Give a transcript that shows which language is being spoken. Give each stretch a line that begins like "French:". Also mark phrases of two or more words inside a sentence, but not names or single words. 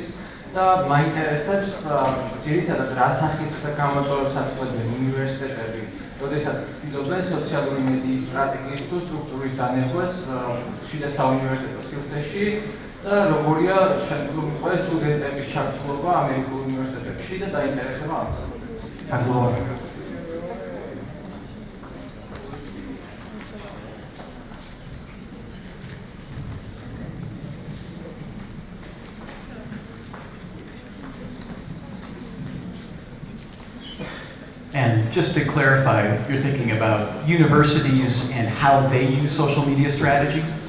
Georgian: და მაინტერესებს ძირითადად რა სახის გამოწვევებს აწყობენ უნივერსიტეტები, როდესაც ცდილობენ სოციალური მედიის სტრატეგიის თუ სტრუქტურის დანერგვას შიდა საუნივერსიტეტო სივრცეში და როგორია შემდგომი სტუდენტების ჩართულობა ამერიკულ უნივერსიტეტებში და დაინტერესება ამაზე. მადლობა.
English: And just to clarify, you're thinking about universities and how they use social media strategy?